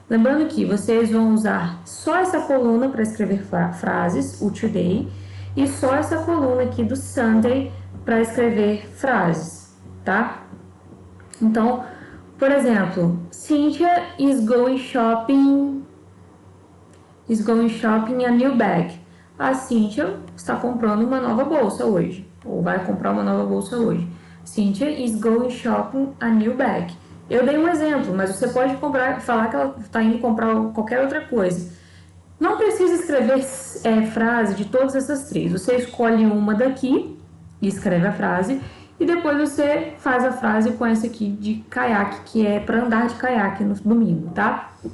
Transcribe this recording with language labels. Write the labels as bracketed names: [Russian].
[Portuguese] Lembrando que vocês vão usar só essa coluna para escrever frases, o today, e só essa coluna aqui do Sunday para escrever frases, tá? Então, por exemplo, [English] Cynthia is going shopping a new bag. [Portuguese] A Cynthia está comprando uma nova bolsa hoje, ou vai comprar uma nova bolsa hoje. [English] Cynthia is going shopping a new bag. [Portuguese] Eu dei um exemplo, mas você pode falar que ela está indo comprar qualquer outra coisa. Não precisa escrever frase de todas essas três. Você escolhe uma daqui e escreve a frase, e depois você faz a frase com essa aqui de caiaque, que é para andar de caiaque no domingo, tá?